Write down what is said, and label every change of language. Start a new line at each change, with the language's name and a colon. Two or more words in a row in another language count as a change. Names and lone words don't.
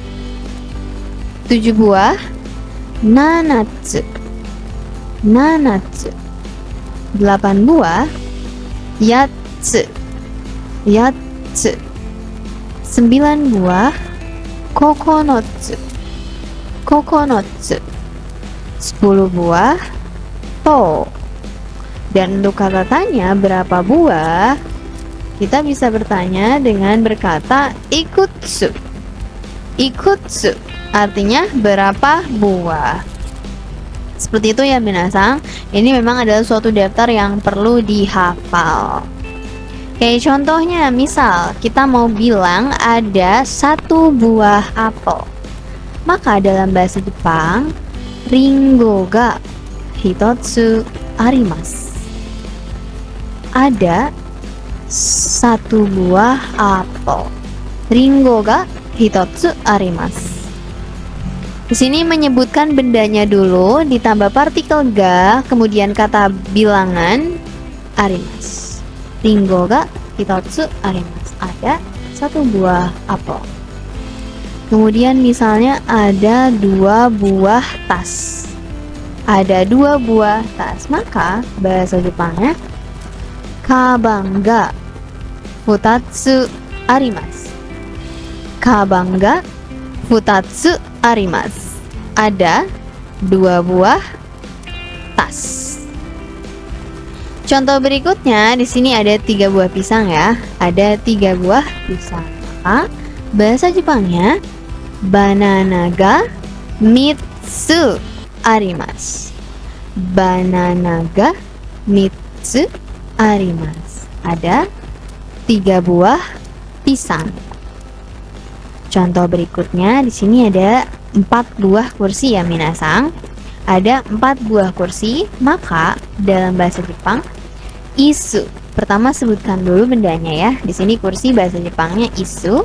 Indonesian: 7 buah
Japanese: ななつ、ななつ,
Indonesian: 8 buah
Japanese: やっつ、やっつ,
Indonesian: 9 buah
Japanese: ここのつ、ここのつ,
Indonesian: 10 buah to. Dan untuk kata tanya berapa buah, kita bisa bertanya dengan berkata ikutsu. Ikutsu artinya berapa buah. Seperti itu ya minasang. Ini memang adalah suatu daftar yang perlu dihafal. Oke, contohnya misal kita mau bilang ada 1 buah apel. Maka dalam bahasa Jepang
Japanese: りんごが一つあります.
Indonesian: Ada 1 buah apel.
Japanese: りんごが一つあります.
Indonesian: Di sini menyebutkan bendanya dulu, ditambah partikel ga, kemudian kata bilangan arimasu.
Japanese: りんごが一つあります.
Indonesian: Ada 1 buah apel. Kemudian misalnya ada 2 buah tas. Ada 2 buah tas, maka bahasa Jepangnya
Japanese: かばんが二つあります. かばんが二つあります.
Indonesian: Ada 2 buah tas. Contoh berikutnya di sini ada 3 buah pisang ya. Ada 3 buah pisang. Maka bahasa Jepangnya
Japanese: バナナが三つあります. バナナが三つあります.
Indonesian: Ada 3 buah pisang. Contoh berikutnya di sini ada 4 buah kursi ya minasang. Ada 4 buah kursi, maka dalam bahasa Jepang isu. Pertama sebutkan dulu bendanya ya. Di sini kursi bahasa Jepangnya isu.